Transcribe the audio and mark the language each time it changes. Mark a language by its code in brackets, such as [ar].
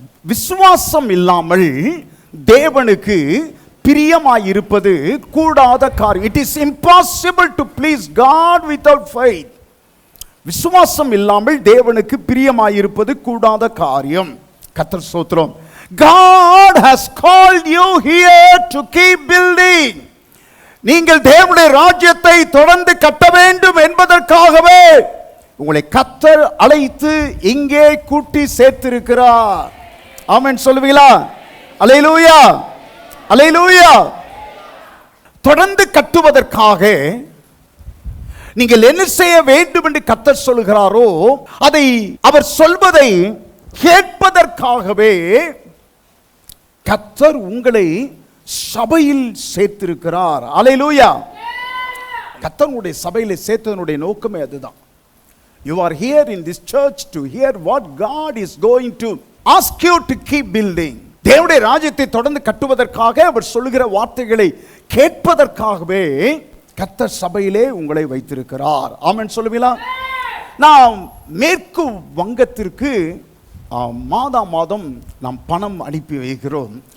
[ta] விசுவாசம் இல்லாமல் தேவனுக்கு பிரியமாயிருப்பது கூடாத காரியம். [en] It is impossible to please God without faith. [ta] விசுவாசம் இல்லாமல் தேவனுக்கு பிரியமாயிருப்பது கூடாத காரியம். கர்த்தர் ஸ்தோத்திரம். [en] God has called you here to keep building. [ta] நீங்கள் தேவனுடைய ராஜ்யத்தை தொடர்ந்து கட்ட வேண்டும் என்பதற்காகவே உங்களை கர்த்தர் அழைத்து இங்கே கூட்டி சேர்த்திருக்கிறார். ஆமென் சொல்லுவீங்களா? அல்லேலூயா, அல்லேலூயா. தொடர்ந்து கட்டுவதற்காக நீங்கள் என்ன செய்ய வேண்டும் என்று கர்த்தர் சொல்கிறாரோ அதை அவர் சொல்வதை கேட்பதற்காகவே கர்த்தர் உங்களை சபையில் சேர்த்திருக்கிறார். அல்லேலூயா. கர்த்தருடைய சபையிலே சேர்த்ததனுடைய நோக்கமே அதுதான். [en] You are here in this church to hear what God is going to ask you to keep building. [ta] தேவனுடைய ராஜ்யத்தை தொடர்ந்து கட்டுவதற்காக அவர் சொல்லுகிற வார்த்தைகளை கேட்பதற்காகவே கர்த்தர் சபையிலே உங்களை வைத்திருக்கிறார். ஆமென் சொல்லுவீங்களா? நாம் மேற்கு வங்கத்திற்கு மாதம் நாம் பணம் அனுப்பி வைக்கிறோம்.